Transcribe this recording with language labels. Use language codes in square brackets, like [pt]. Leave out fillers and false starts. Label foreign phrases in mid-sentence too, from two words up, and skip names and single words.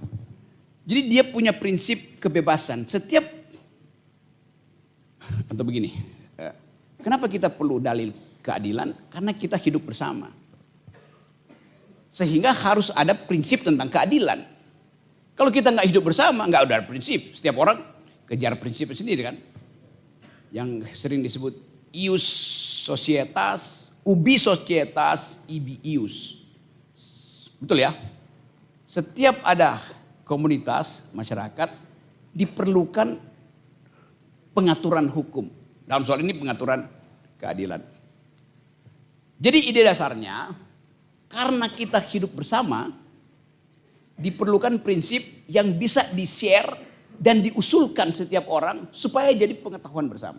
[id] Jadi dia punya prinsip kebebasan. Atau begini, kenapa kita perlu dalil keadilan? Karena kita hidup bersama. Sehingga harus ada prinsip tentang keadilan. Kalau kita nggak hidup bersama, nggak ada prinsip. Setiap orang kejar prinsipnya sendiri kan. Yang sering disebut [la] ius societas, ubi societas, ibi ius. [id] Betul ya? Setiap ada komunitas, masyarakat, diperlukan pengaturan hukum. Dalam soal ini pengaturan keadilan. Jadi ide dasarnya, karena kita hidup bersama, diperlukan prinsip yang bisa di-share dan diusulkan setiap orang supaya jadi pengetahuan bersama.